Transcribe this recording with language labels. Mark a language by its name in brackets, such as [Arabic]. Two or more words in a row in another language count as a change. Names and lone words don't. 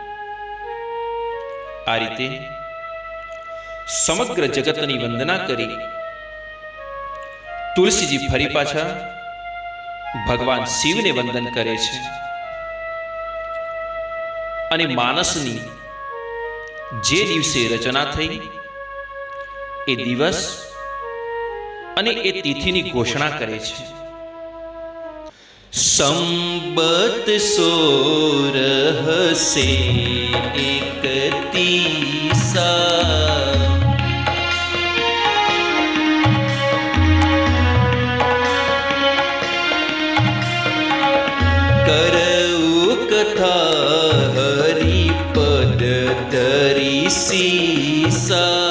[Gujarati] આ રીતે સમગ્ર જગતની વંદના કરી તુલસીજી ફરી પાછા ભગવાન શિવ ને વંદન કરે છે અને માનસની જે દિવસે રચના થઈ એ દિવસ અને એ તિથિની ઘોષણા કરે છે। [Awadhi] संबत 16 से 31 करऊ कथा हरि पद धरि सीसा।